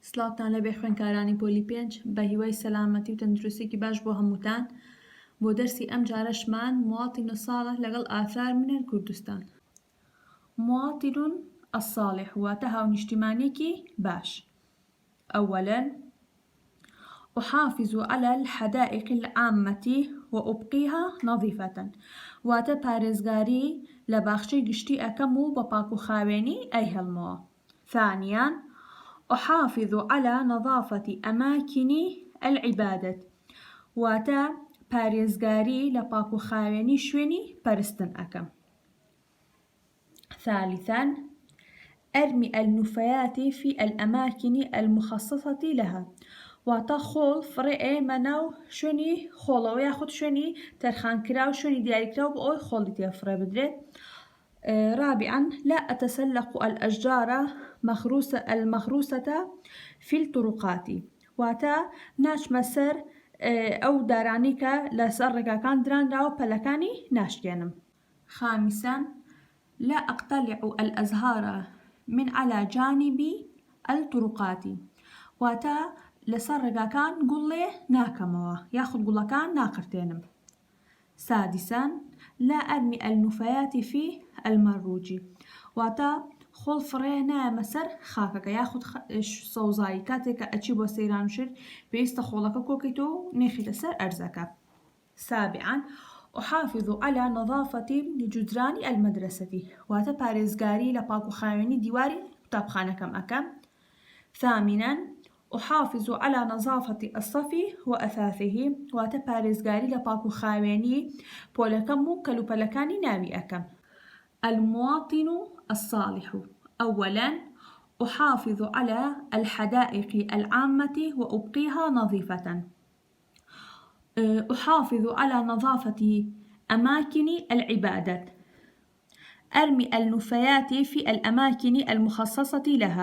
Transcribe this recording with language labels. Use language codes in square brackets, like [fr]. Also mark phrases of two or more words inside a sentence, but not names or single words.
[ckb] سڵاتان لەبێ خوێندکارانی پۆلی 5 بە هیوای سەلامەتی و تەندروستێکی باش بۆ هەمووتان. بۆ دەرسی ئەم جارەشمان [ar] مواطن الصالح [ckb] لەگەڵ [ar] ئاثار من الكردستان. مواطن الصالح [ckb] واتە هاونیشتیمانێکی باش. [ar] أولاً أحافظ على الحدائق العامة وأبقيها نظيفة [ckb] واتە پارێزگاری لە باخچەی گشتی ئەەکەم و بە پاک و خاوێنی ئەیهەڵمەوە. [ar] ثانياً أحافظ على نظافة أماكن العبادة [ckb] واتە پارێزگاری لە پاک و خاوێنی شوێنی پەرستن ئەەکەم. [ar] ثالثاً أرمي النفايات في الأماكن المخصصة لها [ckb] واتە خۆڵ فڕێ ئێمە ناو شوێنی خۆڵەوە یاخود شوێنی تەرخانکرا و شوێنی دیاریکرا و بۆ ئەوی خۆڵی تێفڕێ بدرێت. [ar] رابعاً لا أتسلق الأشجار المغروسة في الطرقات [ckb] واتە ناچمە سەر ئەو دارانی کە لەسەر ڕێگاکان درانراوە پەلەکانی ناشکێنم. [ar] خامساً لا أقتلع الأزهار من على جانب الطرقات [ckb] واتە لەسەر ڕێگاکان گوڵێ ناکەمەوە یاخود گوڵەکان ناقرتێنم. [ar] سادساً لا أرمي النفايات في المروج [ckb] واتە خۆڵ فڕێ نایەمە سەر خاکەکە یاخود سەوزایی کاتێککە ئەچی بۆ سەیرانشر پێویستە خۆڵەکە کۆکەیتەوە و نێخیتە سەر ئەرزەکە. [ar] سابعاً أحافظ على نظافة جدران المدرسة [ckb] واتە پارێزگاری لە پاک و خاوێنی دیواری قوتابخانەکەم ئەەکەم. [ar] ثامناً أحافظ على نظافة الصف وأثاثه [ckb] واتە پارێزگاری لە پاک و خاوێنی پۆلەکەم و کەلوپەلەکانی ناوی ئەەکەم. [ar] المواطن الصالح أولاً أحافظ على الحدائق العامة وأبقيها نظيفة. أحافظ على نظافة أماكن العبادة. أرمي النفايات في الأماكن المخصصة لها.